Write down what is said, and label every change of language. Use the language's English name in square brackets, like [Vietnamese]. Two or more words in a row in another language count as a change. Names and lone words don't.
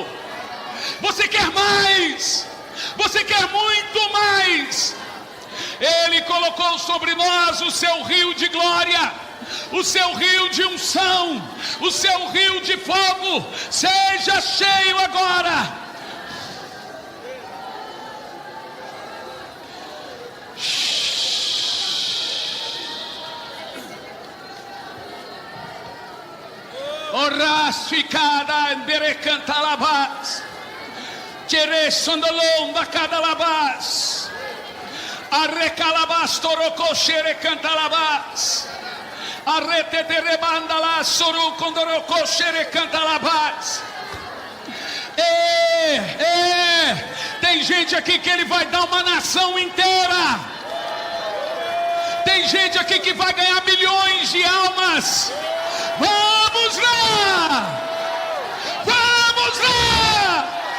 [Portuguese] Você quer mais. Você quer muito mais. Ele colocou sobre nós o seu rio de glória, o seu rio de unção, o seu rio de fogo. Seja cheio agora. Oras ficada andere cantalabas, tere sondolomba cadalabas, arrecalabas torocó xere cantalabas, arrete de rebandala soru condorocó xere cantalabas. Tem gente aqui que Ele vai dar uma nação inteira. Tem gente aqui que vai ganhar milhões de almas. Vamos lá! Vamos lá!